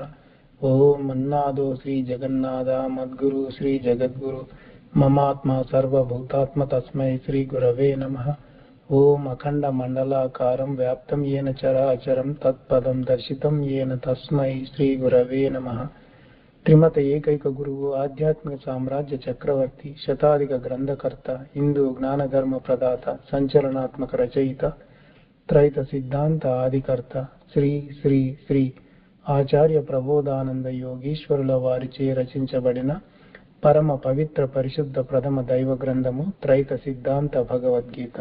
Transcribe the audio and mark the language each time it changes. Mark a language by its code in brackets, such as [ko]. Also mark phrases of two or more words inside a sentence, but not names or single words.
[sa] ओम अन्नादो श्री जगन्नाथ मद्गुरु श्री जगद्गुरु ममात्मा सर्वभूतात्म तस्मै श्री गुरवे नमः। ओम अखंड मंडलाकारं व्याप्तं येन चराचरं तत्पदं दर्शितं येन तस्मै श्री गुरवे नमः। [te] త్రిమత ఏకైక గురువు ఆధ్యాత్మిక సామ్రాజ్య చక్రవర్తి శతాధిక గ్రంథకర్త హిందూ జ్ఞాన ధర్మ ప్రదాత సంచలనాత్మక రచయిత త్రైత సిద్ధాంత ఆదికర్త శ్రీ శ్రీ శ్రీ ఆచార్య ప్రబోధానంద యోగీశ్వరుల వారిచే రచించబడిన పరమ పవిత్ర పరిశుద్ధ ప్రథమ దైవ గ్రంథము త్రైత సిద్ధాంత భగవద్గీత.